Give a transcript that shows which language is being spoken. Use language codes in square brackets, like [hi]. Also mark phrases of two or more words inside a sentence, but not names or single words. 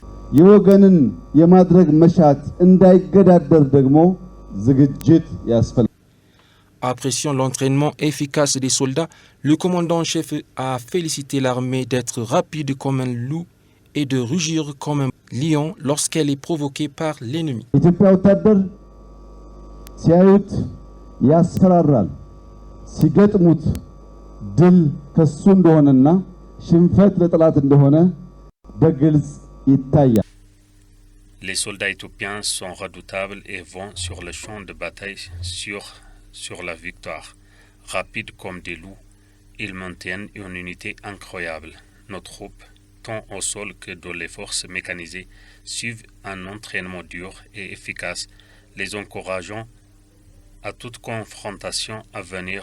[fr] Appréciant l'entraînement efficace des soldats, le commandant en chef a félicité l'armée d'être rapide comme un loup et de rugir comme un lion lorsqu'elle est provoquée par l'ennemi. [am] ሲገጥሙት ድል ከሱ እንደሆነና ሽንፈት ለጠላት እንደሆነ በግልጽ ይታያል። [fr] Les soldats éthiopiens sont redoutables et vont sur le champ de bataille sur la victoire. Rapides comme des loups, ils maintiennent une unité incroyable. Nos troupes, tant au sol que dans les forces mécanisées, suivent un entraînement dur et efficace, les encourageant à toute confrontation à venir.